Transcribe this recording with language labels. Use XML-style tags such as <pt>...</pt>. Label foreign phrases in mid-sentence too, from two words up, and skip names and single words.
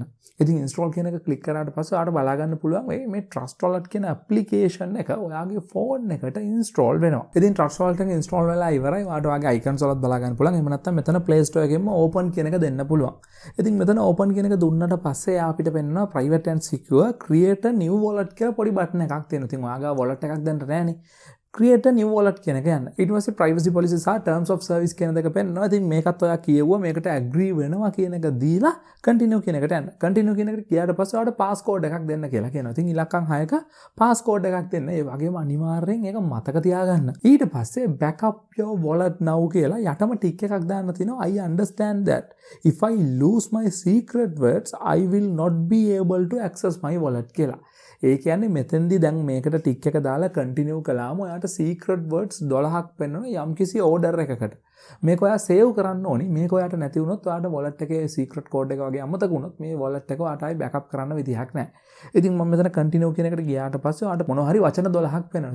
<si>ඉතින් install කියන එක click කරාට පස්සේ ඔයාලට බලා ගන්න පුළුවන් මේ Trust wallet කියන application එක ඔයාගේ phone එකට install වෙනවා. ඉතින් Trust wallet එක install වෙලා ඉවරයි. ඔයාලට ඔයාගේ icons වලත් බලා ගන්න පුළුවන්. එහෙම නැත්නම් මෙතන Play Store එකෙන්ම open කියන එක දෙන්න පුළුවන්. ඉතින් මෙතන open කියන එක දුන්නට පස්සේ එයා අපිට පෙන්නනවා</si> <en>private and secure create a new wallet</en> <si>කියලා පොඩි button එකක් තියෙනවා. ඉතින් ඔයාගේ wallet එකක් දැන් නැහැනේ.</si> <en>create a new wallet</en> <si>කියන එක යන්න. ඊට පස්සේ</si> <en>privacy policy</en> <si>සහ</si> <en>terms of service</en> <si>කියන දෙක පෙන්නනවා. ඉතින් මේකත් ඔයා කියෙව්වා මේකට agree වෙනවා කියන එක දීලා continue කියන එකට යන්න. continue කියන එකට ගියාට පස්සේ ඔයාලට passcode එකක් දෙන්න කියලා කියනවා. ඉතින් ඉලක්කම් 6ක passcode එකක් දෙන්න. ඒ වගේම අනිවාර්යෙන් ඒක මතක තියාගන්න. ඊට පස්සේ</si> <en>backup your wallet now</en> <si>කියලා යටම ටික් එකක් දාන්න තියෙනවා.</si> <en>I understand that if I lose my secret words I will not be able to access my wallet කියලා.</en> <si>ඒ කියන්නේ මෙතෙන්දී දැන් මේකට ටික් එක දාලා කන්ටිනියු කළාම ඔයාට</si> <en>secret words</en> <si>12ක් පෙන්වන යම්කිසි ඕඩර් එකකට. මේක ඔයා සේව් කරන්න ඕනි. මේක ඔයාට නැති වුණොත් ඔයාට wallet එකේ</si> <en>secret code</en> <si>එක වගේ අමතක වුණොත් මේ wallet එක ඔයාට ආයි බෑකප් කරන්න විදිහක් නැහැ. ඉතින් මම මෙතන කන්ටිනියු කියන එකට ගියාට පස්සේ ඔයාට මොනවා හරි වචන 12ක් පෙන්වනවා.</si>